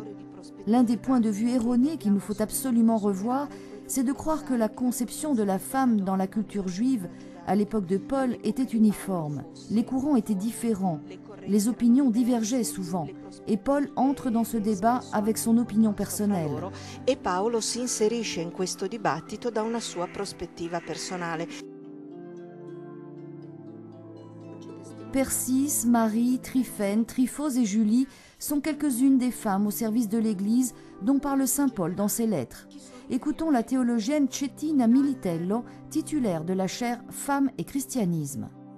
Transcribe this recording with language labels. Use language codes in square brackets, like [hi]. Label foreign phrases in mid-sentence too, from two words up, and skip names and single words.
[fr] L'un des points de vue erronés qu'il nous faut absolument revoir, c'est de croire que la conception de la femme dans la culture juive, à l'époque de Paul, était uniforme. Les courants étaient différents, les opinions divergeaient souvent, et Paul entre dans ce débat avec son opinion personnelle. [it] Et Paolo si inserisce in questo dibattito da una sua prospettiva personale. [fr] Persis, Marie, Tryphène, Tryphose et Julie sont quelques-unes des femmes au service de l'Église dont parle saint Paul dans ses lettres. Écoutons la théologienne Cettina Militello, titulaire de la chaire Femmes et christianisme.